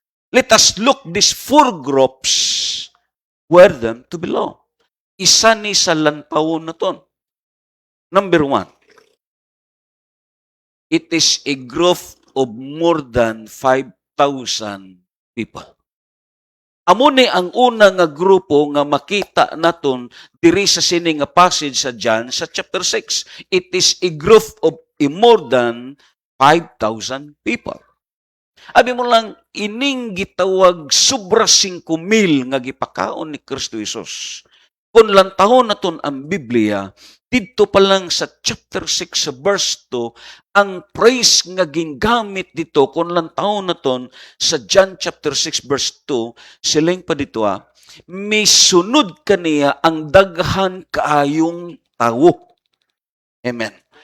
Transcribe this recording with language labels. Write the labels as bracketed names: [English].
[English] Let us look these 4 groups where them to belong. [Hiligaynon] Isa ni sa lantawon naton. [English] Number 1, it is a group of more than 5,000 people. [Hiligaynon] Amo ni ang una nga grupo nga makita naton diri sa sini nga passage sa John sa chapter 6. [English] It is a group of more than 5,000 people. [Hiligaynon] Abi mo lang, ining gitawag sobra 5,000 nga gipakaon ni Kristo Jesus. Kung lantahon naton ang Biblia, dito pa lang sa chapter 6 sa verse 2, ang praise nga gingamit dito, kung lantahon naton sa John chapter 6 verse 2, siling pa dito may sunod kaniya ang daghan kaayong tawo. Amen.